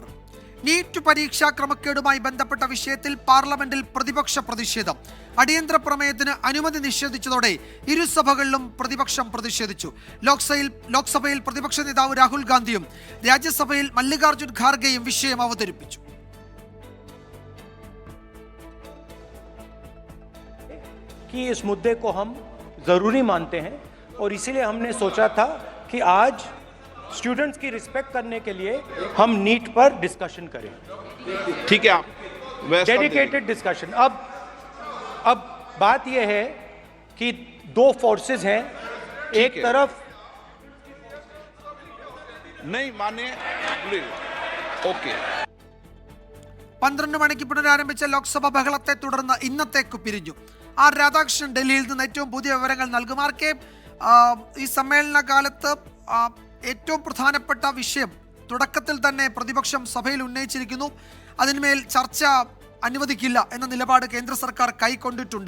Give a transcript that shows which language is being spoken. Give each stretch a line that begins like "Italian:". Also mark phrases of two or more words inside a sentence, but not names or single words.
Malayalam: നീറ്റ് പരീക്ഷാ ക്രമക്കേടുമായി ബന്ധപ്പെട്ട വിഷയത്തിൽ പാർലമെന്റിൽ പ്രതിപക്ഷ പ്രതിഷേധം. അടിയന്തര പ്രമേയത്തിന് അനുമതി നിഷേധിച്ചതോടെ ഇരുസഭകളിലും പ്രതിപക്ഷം പ്രതിഷേധിച്ചു. ലോക്സഭയിൽ പ്രതിപക്ഷ നേതാവ് രാഹുൽ ഗാന്ധിയും രാജ്യസഭയിൽ മല്ലികാർജ്ജുൻ ഖാർഗെയും വിഷയം അവതരിപ്പിച്ചു.
Hindi: कि इस मुद्दे को हम ज़रूरी मानते हैं और इसीलिए हमने सोचा था कि आज स्टूडेंट्स की रिस्पेक्ट करने के लिए हम नीट पर डिस्कशन करें. ठीक है, आप
English: dedicated discussion.
Hindi: अब बात यह है कि दो फोर्सेस हैं. एक तरफ नहीं माने. ओके.
Malayalam: 12 മണിക്ക് പുനരാരംഭിച്ച ലോക്സഭ ബഹളത്തെ തുടർന്ന് ഇന്നത്തേക്ക് പിരിഞ്ഞു. ആർ രാധാകൃഷ്ണൻ ഡൽഹിയിൽ നിന്ന് ഏറ്റവും പുതിയ വിവരങ്ങൾ നൽകും. ആർക്കെ, ഈ സമ്മേളന കാലത്ത് ഏറ്റവും പ്രധാനപ്പെട്ട വിഷയം തുടക്കത്തിൽ തന്നെ പ്രതിപക്ഷം സഭയിൽ ഉന്നയിച്ചിരിക്കുന്നു. അതിന്മേൽ ചർച്ച അനുവദിക്കില്ല എന്ന നിലപാട് കേന്ദ്ര സർക്കാർ കൈക്കൊണ്ടിട്ടുണ്ട്.